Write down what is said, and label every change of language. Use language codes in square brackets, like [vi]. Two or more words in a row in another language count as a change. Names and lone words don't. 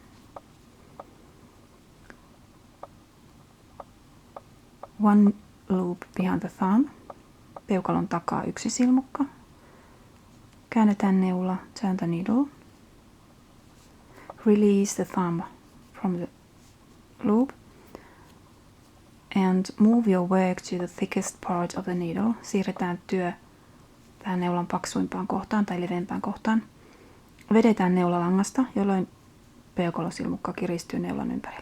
[en] One loop behind the thumb. [fi] Peukalon takaa yksi silmukka. Käännetään neula, [en] turn the needle. Release the thumb from the loop and move your work to the thickest part of the needle. [fi] Siirretään työ tähän neulan paksuimpaan kohtaan tai leveämpään kohtaan. Vedetään neula langasta, jolloin peukalosilmukka kiristyy neulan ympärille.